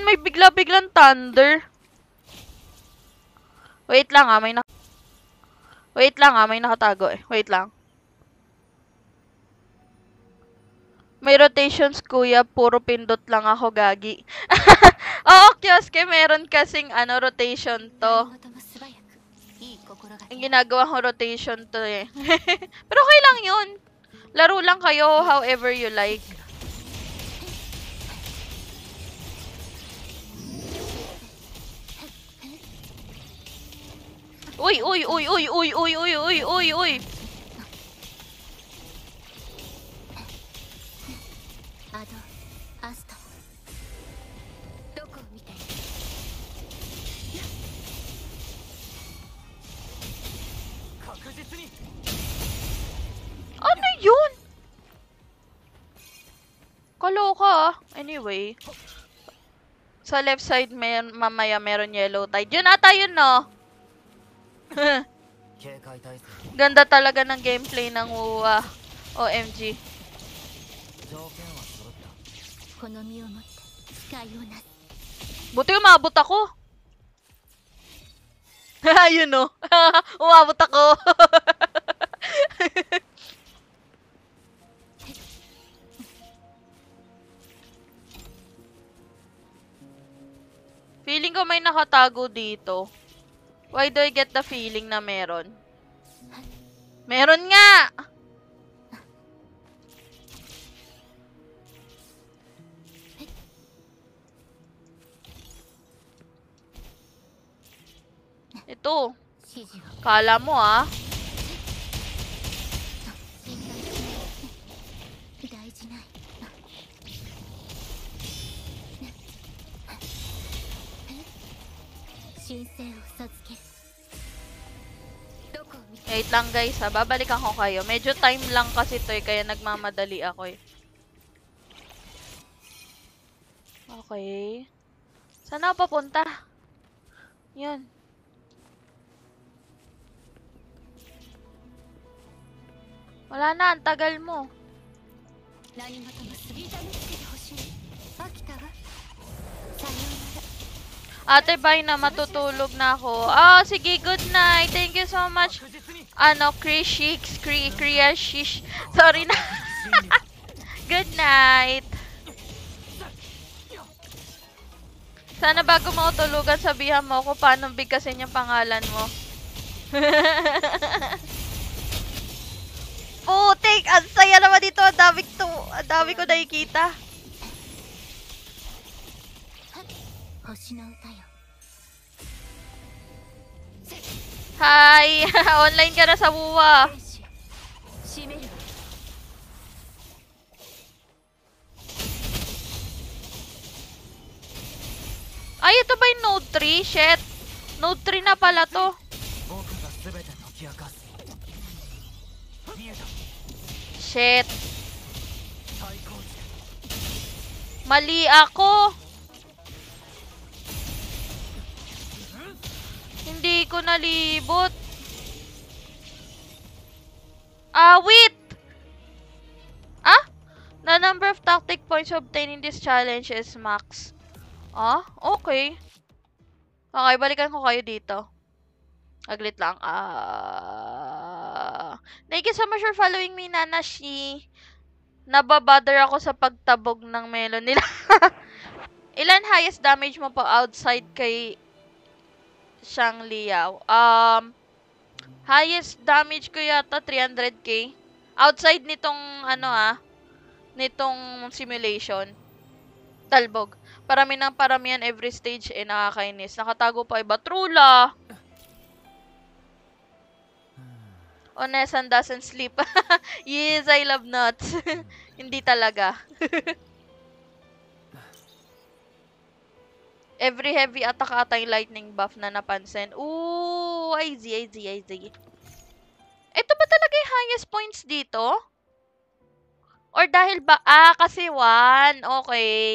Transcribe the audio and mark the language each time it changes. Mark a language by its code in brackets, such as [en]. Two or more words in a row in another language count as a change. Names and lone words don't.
[tl] May bigla-biglang thunder. Wait lang ah, may nakatago eh. Wait lang. May rotations, kuya. Puro pindot lang ako, gagi. Oo, kioske. Meron kasing rotation to. [ja] 何事も素早くいい心がけ [tl] Ang ginagawa ko rotation to eh. Pero okay lang yun. Laro lang kayo [en] however you like. [tl] Uy, uy, uy, uy, uy, uy, uy, uy, uy, uy. [ja] アドアストどこを見ている確実に [tl] Ano yun? Kaloka ah. Anyway. Sa [en] left side, [tl] mamaya meron [en] yellow tide. [tl] Yun ata yun, no? [ja] 警戒態勢 [tl] Ganda talaga ng gameplay ng WoA. OMG. [ja] 条件は揃ったこの身をもって使いをなす [tl] Buti umabot ako. Yun, no? Umabot ako. Feeling ko may nakatago dito. [en] Why do I get the feeling [tl] na meron? Meron nga! Ito. [ja] 指示を [tl] Kala mo ah. [ja] 選択大事ない神聖を授けるどこを見て [tl] Wait lang guys ha. Babalikan ko kayo. Medyo time lang kasi to eh. Kaya nagmamadali ako eh. Okay. Saan ako papunta? Yan. Wala na. Ang tagal mo. [ja] 何事もすり痛めつけてほしい飽きたわさようなら [tl] Ate, bye na. Matutulog na ako. Ah, sige. [en] Good night. Thank you so much. [ja] 確実に [tl] Krishix. Kriashish. Sorry na. [en] Good night. [tl] Sana bago mo tulugan, sabihan mo kung paano bigkasin yung pangalan mo. Putik! Ang saya naman dito. Ang dami ko nakikita. [ja] 星の歌よ [tl] Hi! Online ka na sa WoA. [ja] 天使閉めるわ [tl] Ay, ito ba yung Node 3? Shit. Node 3 na pala to. [ja] 僕が全て解き明かす見えた [tl] Shit. [ja] 最高値 [tl] Mali ako. Hindi ko nalibot. Ah, wait! Ah? [en] The number of tactic points obtained in this challenge is max. [tl] Ah? Okay. Okay, balikan ko kayo dito. Aglit lang. [en] Thank you so much for following me, Nanashi. [tl] Nababother ako sa pagtabog ng melon nila. Ilan [en] highest damage [tl] mo po outside kay Shang Liao? [en] Highest damage [tl] ko yata 300k. Outside nitong nitong simulation. Talbog. Paramihan [en] every stage [tl] nakakainis. Nakatago pa iba. Trula! [en] Onesan doesn't sleep. Yes, I love nuts. [tl] Hindi talaga. [en] Every heavy attack [tl] ata yung [en] lightning buff [tl] na napansin. [en] Ooh, I see. [tl] Ito ba talaga yung [en] highest points [tl] dito? Or dahil ba? Kasi 1. Okay.